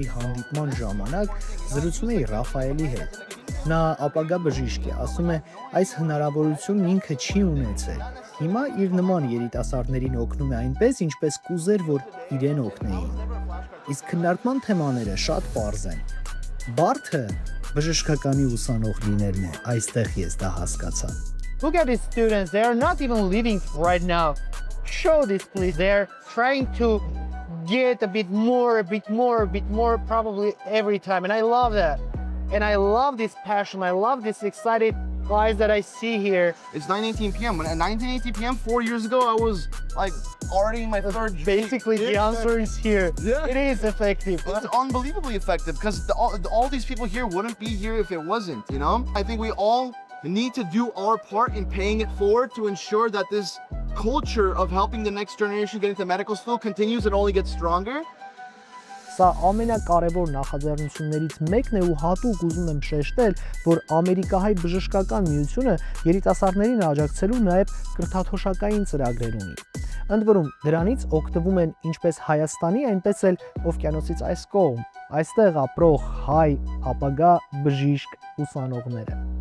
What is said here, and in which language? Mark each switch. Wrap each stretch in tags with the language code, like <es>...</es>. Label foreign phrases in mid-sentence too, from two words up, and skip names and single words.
<hy>հանդիպման ժամանակ զրուցում էի Ռաֆայելի հետ։ Նա ապագա բժիշկ է, ասում է, այս հնարավորությունն ինքը չի ունեցել։ Հիմա իր նման երիտասարդներին օգնում է այնպես, ինչպես կուզեր, որ իրեն օգնեին։ Իսկ քննարկման թեմաները շատ պարզ են։ Բարդը բժշկականի ուսանող լինելն է, այստեղ ես դա հասկացա։</hy> <en>Look at these students, they are not even living right now. Show this please, they're trying to get a bit more probably every time, and I love that. And I love this passion, I love this excited guys that I see here. It's 9:18 p.m. When at 9:18 p.m. 4 years ago, I was like already in my third. Basically, the answer is here. Yeah. It is effective. It's unbelievably effective because all these people here wouldn't be here if it wasn't, you know? I think we all need to do our part in paying it forward to ensure that this culture of helping the next generation get into medical school continues and only gets stronger.</en> <hy>Սա ամենակարևոր նախաձեռնություններից մեկն է ու հատուկ ուզում եմ շեշտել, որ Ամերիկահայ բժշկական միությունը երիտասարդներին աջակցելու նաև կրթաթոշակային ծրագրեր ունի։ Ընդ որում դրանից օգտվում են ինչպես Հայաստանի, այնպես էլ օվկիանոսից այս կողմ, այստեղ ապրող հայ ապագա բժիշկ ուսանողները։</hy>